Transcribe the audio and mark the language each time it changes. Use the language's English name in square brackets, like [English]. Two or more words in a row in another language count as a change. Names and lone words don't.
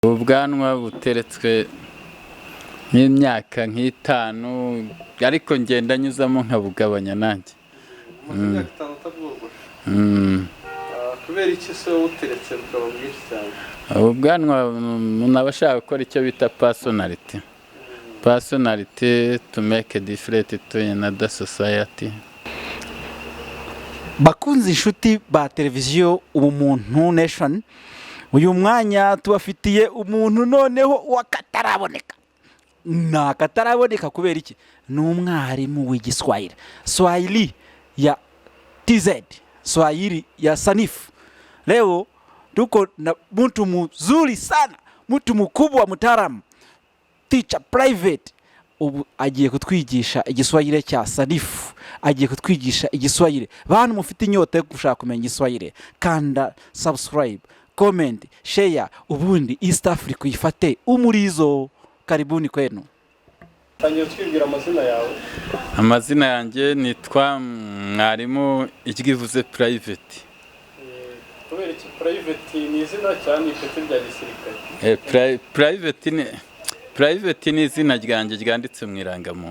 [Kinyarwanda] Ubwanwa buteretswe nk'imyaka nk'itanu ariko ngenda nyuzamo nkabugabanya nanjye. Imyaka 5 utabwogosha. Kubera iki se uteretse bukaba bwinshi cyane? Ubwanwa nabashaka gukora icyo bita personality. [English] Personality to make a difference to another society. [Kinyarwanda] Bakunze inshuti ba televiziyo Ubumuntu Nation, uyu mwanya tubafitiye umuntu noneho wakataraboneka. Nakataraboneka kubera iki? Ni umwarimu w'igiswahili. [Swahili] Swahili ya TZ, Swahili ya sanifu. Leo tuko na mtu mzuri sana, mtu mkubwa mtaalamu, [English] teacher private. [Kinyarwanda] Ubu agiye kutwigisha igiswahili cya sanifu, agiye kutwigisha igiswahili. Bantu mufite inyota yo gushaka kumenya igiswahili, kanda [English] subscribe, comment, share, [Kinyarwanda] ubundi East Africa ifate umurizo. [Swahili] Karibuni kwenu. [Kinyarwanda] Tangiye twibwira amazina yawe. Amazina yanjye nitwa Mwalimu ikivuze private. Kubera iki private ni izina cyane ifite bya gisirikare? Private ni izina ryanjye ryanditse mu irangamuntu.